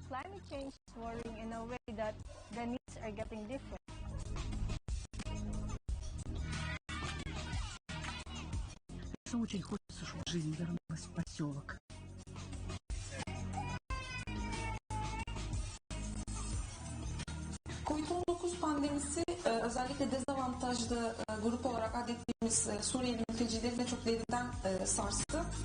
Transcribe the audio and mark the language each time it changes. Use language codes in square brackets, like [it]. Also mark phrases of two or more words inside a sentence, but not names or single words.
[en] climate change is worrying in a way that the needs are getting different. [ru] Очень хочется, чтобы жизнь вернулась в поселок. [tr] Covid-19 pandemisi özellikle dezavantajlı grup olarak adettiğimiz Suriyeli mültecileri de çok derinden sarstı.